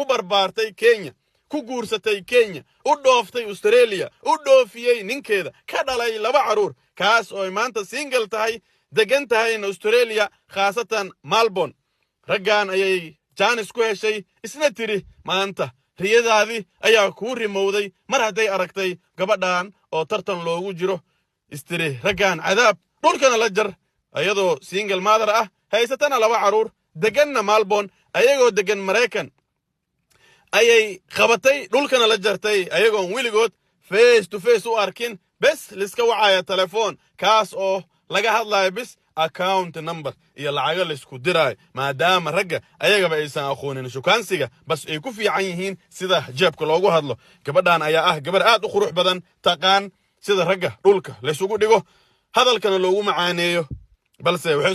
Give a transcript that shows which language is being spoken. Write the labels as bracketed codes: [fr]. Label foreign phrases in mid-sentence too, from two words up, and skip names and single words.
[so] barbaartay Kenya ku guursatay Kenya u dhooftay Australia u dhoofiyay ninkeeda ka dhalay 2 caruur kaas oo maanta single tahay degan tahay in Australia khaasatan Melbourne raggan ayay Janice ku heshay isna tiri maanta riyadaadii ayaa ku rimowday mar haday aragtay gabadhan oo tartan loogu jiro istiri raggan cadaab dhulkana la jar ayadoo [en] single mother [so] ah haysatana 2 caruur deganna Melbourne ayagoo degan Mareykan ayay qabatay dhulkana la jartay ayagoo wiligood [en] face to face [so] u arkin bes liska wacaya telefoon kaas oo laga hadlayo bis [en] account number [so] iyo lacag la isku diray maadaama ragga ayagaba aysan aqoonin shukaansiga bas ay ku fiican yihiin sida jeebka loogu hadlo gabadhan ayaa ah gabar aad u qurux badan taqaan sida ragga dhulka la isugu dhigo hadalkana loogu macaaneeyo balse waxay